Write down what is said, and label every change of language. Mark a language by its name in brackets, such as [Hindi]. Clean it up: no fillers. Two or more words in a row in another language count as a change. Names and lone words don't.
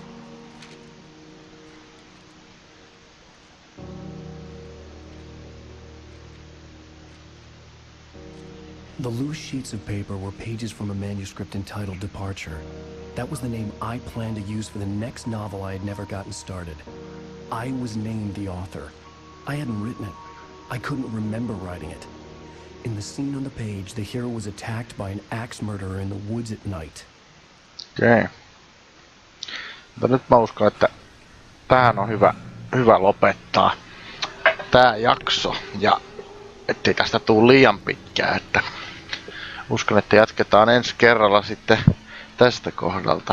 [English] The loose sheets of paper were pages from a manuscript entitled Departure. That was the name I planned to use for the next novel I had never gotten started. I was named the author. I hadn't written it, I couldn't remember writing it. In the scene on the page, the hero was attacked by an axe murderer in the woods at night. [Finnish] Okei. Mutta nyt mä uskon, että tähän on hyvä lopettaa tää jakso. Ja ettei tästä tuu liian pitkää, että uskon, että jatketaan ensi kerralla sitten tästä kohdalta.